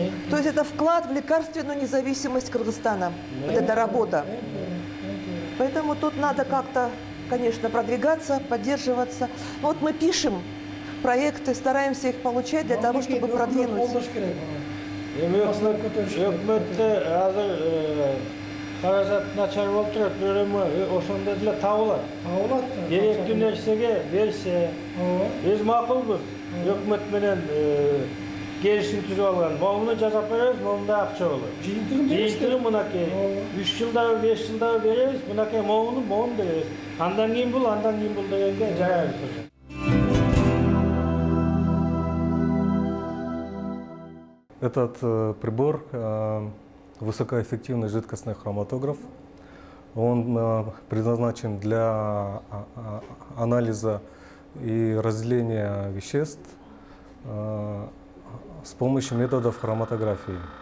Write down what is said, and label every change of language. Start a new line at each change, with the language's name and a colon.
Russian: То есть это вклад в лекарственную независимость Кыргызстана. Вот эта работа. Поэтому тут надо как-то, конечно, продвигаться, поддерживаться. Вот мы пишем проекты, стараемся их получать для того, чтобы продвинуть.
Kyrgyz: Өкмөттө азыр каражат начар болуп турат, бирок ошондо деле табылат. Керектүү нерсеге берсе, биз макулбуз. Өкмөт менен келишим түзүп алган. Могуну жасап беребиз, могунда акча болот. Жыйынтыгын мынакей 3 жылдабы, 5 жылдабы беребиз, мынакей могуну беребиз. Андан кийин бул дегенге жарайбыз.
Russian: Этот прибор высокоэффективный жидкостный хроматограф. Он предназначен для анализа и разделения веществ с помощью методов хроматографии.